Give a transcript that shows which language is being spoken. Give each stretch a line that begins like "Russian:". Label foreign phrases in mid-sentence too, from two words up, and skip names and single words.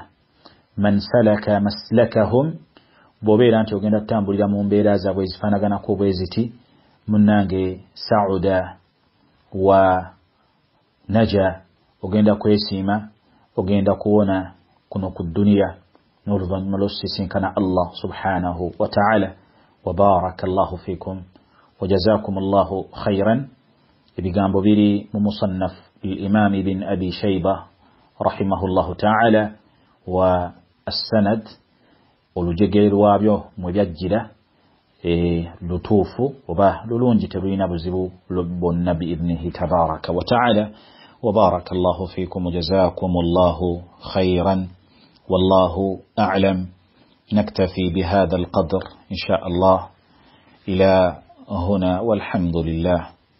Arabic: من سلك مسلكهم,
Ganda: bw'obeera nti ogenda tutambulira mu mbeera zaabwe ezifaanaganako bwe ziti, munnange sauda wa naja, ogenda kwesiima, ogenda kuwona kuno ku dduniya n'oluvannyuma lw'okusisinkana Allah
Arabic: سبحانه وتعالى. وبارك الله فيكم وجزاكم الله خيرا.
Ganda: ebigambo biri mu musannaf al-imam ibn abi shayba
Arabic: رحمه الله تعالى, والسند
Ganda: olujegere lwabyo mwe byajjira lutuufu oba lulungi, terulina buzibu bwonna
Arabic: بإذنه تبارك وتعالى. وبارك الله فيكم وجزاكم الله خيرا، والله أعلم. نكتفي بهذا القدر إن شاء الله إلى هنا، والحمد لله.